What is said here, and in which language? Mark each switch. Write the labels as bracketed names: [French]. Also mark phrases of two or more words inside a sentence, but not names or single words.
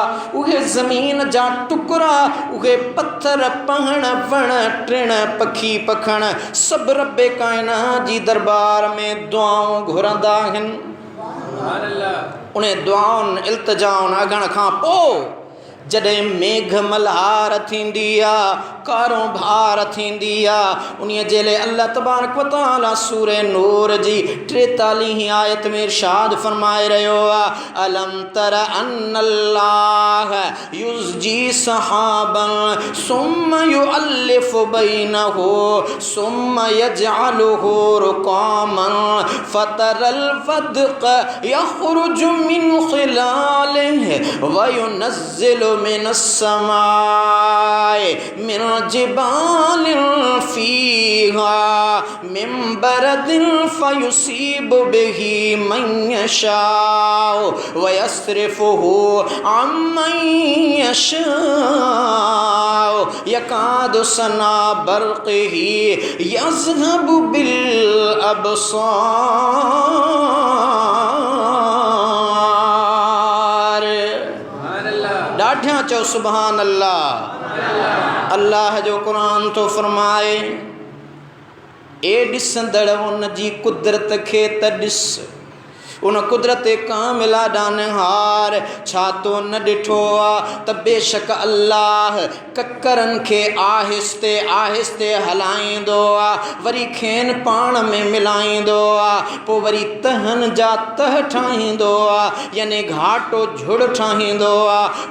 [Sindhi] उहे ज़मीन जा टुकड़ा, उहे पत्थर पहण वण टिण पखी पखण सभु रब्बे काइनात जी दरबार में दुआऊं घुरंदा आहिनि। उन दुआउनि इल्तिजाउनि अगण खां पोइ जॾहिं मेघ मल्हार थींदी आहे, कारो भार थींदी आहे, उन जे लाइ [Arabic] الله تبارك وتعالى [Sindhi] सूरह नूर जी 43 आयत में इरशाद फरमाए रहियो आहे [Arabic] ألم تر أن الله يزجي سحابا ثم يؤلف بينه ثم يجعله ركاما فترى الودق يخرج من خلاله وينزل من السماء من جبال فيها من برد فيصيب به من يشاء ويصرفه عمن يشاء يكاد سنا برقه يذهب بالأبصار. चो سبحان الله. [Sindhi] अल्लाह जो कुरान तो फरमाए ए ॾिसंदड़ उन जी कुदरत खे त ॾिस, उन कुदरत कामिला ॾानहार छा तो न ॾिठो आहे त बेशक अल्लाह ककरनि खे आहिस्ते आहिस्ते हलाईंदो आहे, वरी खेनि पाण में मिलाईंदो आहे, पोइ वरी तहनि जा तह ठाहींदो आहे, यानी घाटो झुड़ ठाहींदो आहे।